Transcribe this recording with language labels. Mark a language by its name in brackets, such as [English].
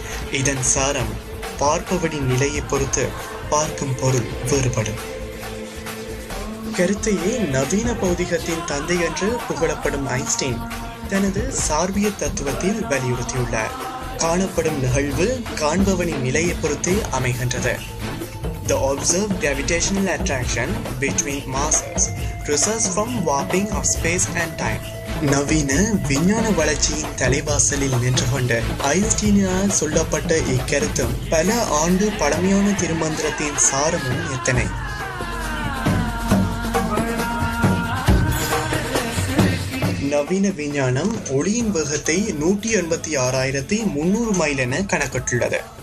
[Tamil] இதன் சாரம் பார்ப்பவனின் நிலையை பொறுத்து பார்க்கும் பொருள் வேறுபடும். கருத்தையே நவீன பௌதிகத்தின் தந்தை என்று புகழப்படும் ஐன்ஸ்டீன் தனது சார்பிய தத்துவத்தில் வலியுறுத்தியுள்ளார். காணப்படும் நிகழ்வு காண்பவனின் நிலையை பொறுத்தே அமைகின்றது. [English] The observed gravitational attraction between masses results from warping of space and time. [Tamil] நவீன விஞ்ஞான வளர்ச்சியின் தலைவாசலில் நின்று கொண்ட ஐன்ஸ்டீனால் சொல்லப்பட்ட இக்கருத்தும் பல ஆண்டு பழமையான திருமந்திரத்தின் சாரமும் எத்தனை. நவீன விஞ்ஞானம் ஒளியின் வேகத்தை 186,300 மைல் என கணக்கிட்டுள்ளது.